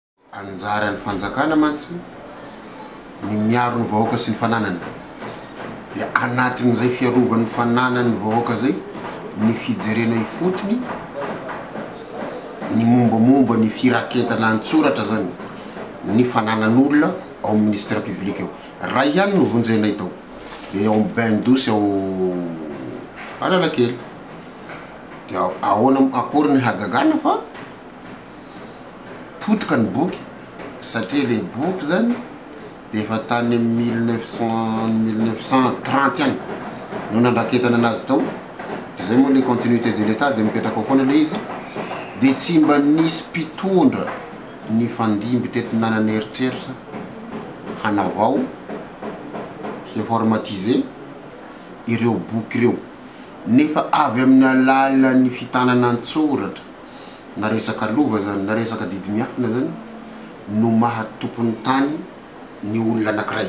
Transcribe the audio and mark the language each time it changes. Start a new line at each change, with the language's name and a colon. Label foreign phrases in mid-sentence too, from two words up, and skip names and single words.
Malagasy: anjara ny fanjakana mantsy ny miaro ny vahoaka sy ny fananany dia anatin'izay fiarovan'ny fananany vahoaka zay ny fijerena ifotony ny mombamomba ny firaketana antsoratra zany ny fananan'olona ao
French: ministère public
Malagasy: eo raha ihany no vonjenay tao dia ao bain douce ao Analakely dia ahoana akory ny hagagana fa potika ny boky satria le boky zany dia efa tany 1930 any no nandraketana anazy tao dia zay moa le
French: continuité de l'état
Malagasy: dia mipetraka ao foana le izy dia tsy mba nisy mpitondra ny fandimby tety nanany eritreritra hanavao informatiser ireo boky ireo nefa avy amin'ny alalan'ny fitanana antsoratra na resaka lova zany na resaka didy miafina zany no mahatompony tany ny olona anankiray